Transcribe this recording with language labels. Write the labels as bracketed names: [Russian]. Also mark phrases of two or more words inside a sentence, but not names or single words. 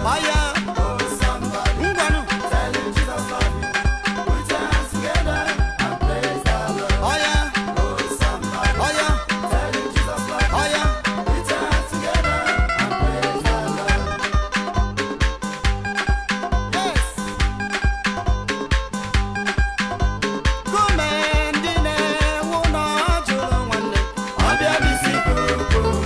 [English] Oh, yeah. Oh, somebody. Ngwanu. Tell him Jesus love you. Put your hands together and praise the Lord. Oh, yeah. Oh, somebody. Oh, yeah. Oh, yeah. Yes. [Igbo] Kume ndị na-ewu na ọ jụrụ nwanne. Ọ bịa bisi kuku.